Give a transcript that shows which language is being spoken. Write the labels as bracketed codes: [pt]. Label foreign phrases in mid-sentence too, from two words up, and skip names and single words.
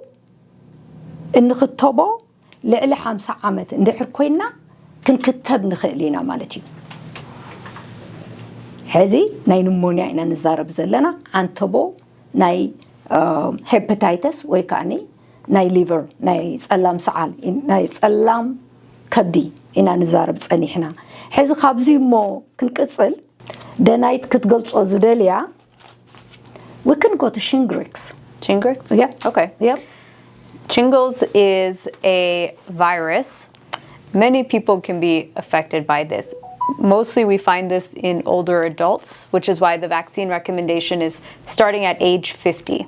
[ti] እንኽተቦ ልዕሊ 50 ዓመት እንድሕር ኮይና ክንክተብ ንኽእል ኢና ማለት እዩ ሕዚ ናይ ኒሞንያ ኢና ንዛረብ ዘለና አንተቦ ናይ ሄፓታይተስ ወይ ከኣኒ ናይ ሊቨር ናይ ጸላም ሰዓል ናይ ጸላም ከብዲ ኢና ንዛረብ ጸኒሕና ሕዚ ካብዚ እሞ ክንቅጽል ደናይት ክትገልጾ ዝደልያ [en] we can go to Shingrix. Shingrix? Yeah. Okay. Yeah. Shingles is a virus. Many people can be affected by this. Mostly we find this in older adults, which is why the vaccine recommendation is starting at age 50.